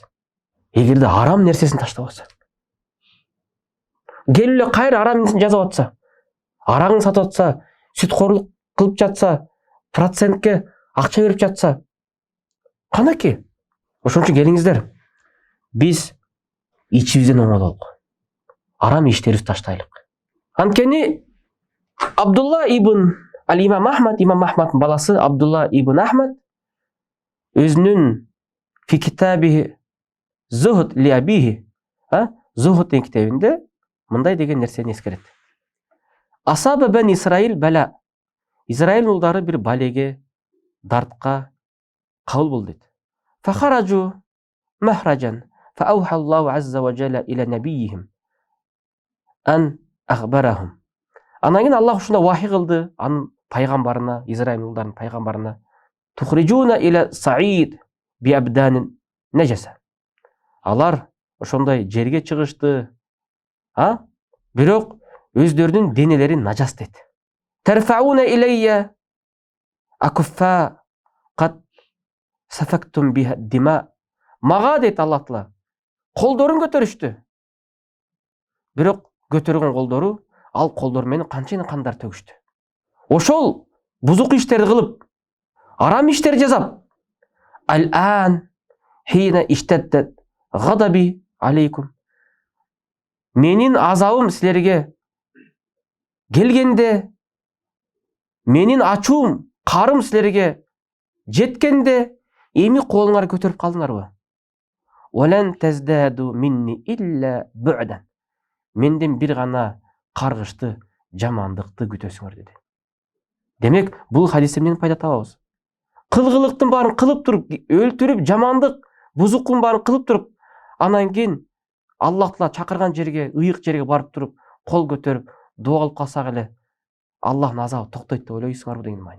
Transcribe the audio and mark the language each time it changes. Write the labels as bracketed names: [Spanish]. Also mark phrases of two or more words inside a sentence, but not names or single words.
[Kyrgyz] Эгерде арам нерсесин таштап алса. Келип эле кайра арам нерсесин жасап атса, арагын сатып атса, сүткорлук кылып жатса, процентке акча берип жатса, канаки? Ошон үчүн келиңиздер, биз ичибизден оңололук. Арам иштерибизди таштайлык. Анткени Абдулла ибн Имам Ахмадтын баласы Абдулла ибн Ахмад өзүнүн [Arabic] في كتاب زهد لأبيه, [Kyrgyz] Зухд деген китебинде мындай деген нерсени эскерет. [Arabic] أصاب بني إسرائيل بلاء. [Kyrgyz] Израиль улдары бир балеге, дартка кабыл болду дейт. [Arabic] فخرجوا مخرجا فأوحى الله عز وجل إلى نبيهم أن أخبرهم. [Kyrgyz] Анан кийин Аллах ушунда вахий кылды анын пайгамбарына, Израиль улдарынын пайгамбарына. [Arabic] تخرجون إلى صعيد بأبدان نجسة. [Kyrgyz] Алар ошондой жерге чыгышты, бирок өздөрүнүн денелери нажас дейт. [Arabic] ترفعون إلي أكفا قد سفكتم بها دماء. [Kyrgyz] Мага дейт Аллах Таала, колдорун көтөрүштү. Бирок көтөргөн колдору, ал колдор менен канчайын кандар төгүштү. Ошол бузук иштерди кылып, арам иштер жасап, [Arabic] الآن حين اشتد غضبي عليكم. [Kyrgyz] Менин азабым силерге келгенде, менин ачуум, карым силерге жеткенде, эми колуңарды көтөрүп калдыңарбы? [Arabic] ولن تزدادوا مني إلا بعدا. [Kyrgyz] Менден бир гана каргышты, жамандыкты күтөсүңөр деди. Демек, бул хадисте эмнени пайда табабыз? Кылгылыктын баарын кылып туруп, өлтүрүп, жамандык, бузуктун баарын кылып туруп, анан кийин Аллах Таала чакырган жерге, ыйык жерге барып туруп, кол көтөрүп, дуа кылып калсак эле, Аллахтын азабы токтойт деп ойлойсуңарбы деген маани.